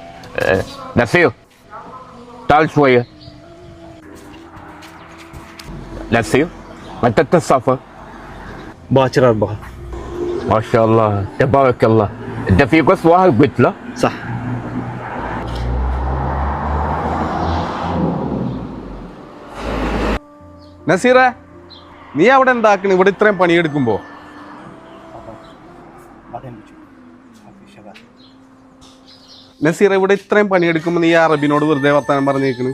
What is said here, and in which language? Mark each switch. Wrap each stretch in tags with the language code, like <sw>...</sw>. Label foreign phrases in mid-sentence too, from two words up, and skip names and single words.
<ar>نسير تعال شوية. نسير متى تسافر؟ باكر 4. ما شاء الله تبارك الله. انت في قصة واحد قلت له؟ صح.</ar> <ml>നസീറേ, നീ അവിടെ എന്താക്കണ് ഇവിടെ ഇത്രയും പണിയെടുക്കുമ്പോ? നസീറ, ഇവിടെ ഇത്രയും പണിയെടുക്കുമ്പോ നീ അറബിനോട് വെറുതെ വർത്താനം പറഞ്ഞേക്കണ്.</ml>